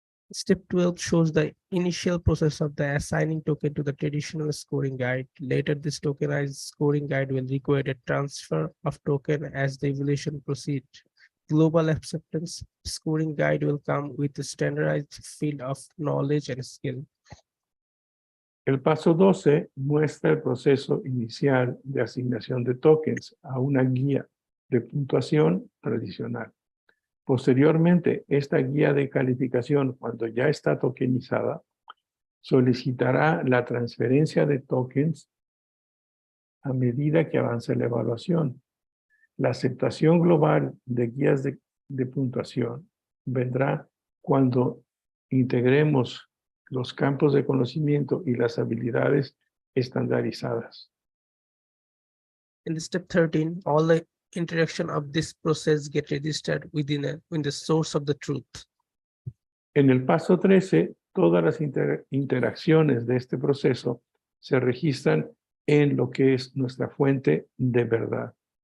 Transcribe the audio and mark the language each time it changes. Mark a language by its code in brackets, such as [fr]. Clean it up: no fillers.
[en] Step 12 shows the initial process of the assigning token to the traditional scoring guide. Later, this tokenized scoring guide will require a transfer of token as the evaluation proceeds. Global acceptance scoring guide will come with a standardized field of knowledge and skill. [es] El paso 12 muestra el proceso inicial de asignación de tokens a una guía de puntuación tradicional. Posteriormente, esta guía de calificación, cuando ya está tokenizada, solicitará la transferencia de tokens a medida que avance la evaluación. La aceptación global de guías de puntuación vendrá cuando integremos los campos de conocimiento y las habilidades estandarizadas. [en] In step 13, all the interaction of this process get registered in the source of the truth. [es] En el paso 13, todas las interacciones de este proceso se registran en lo que es nuestra fuente de verdad.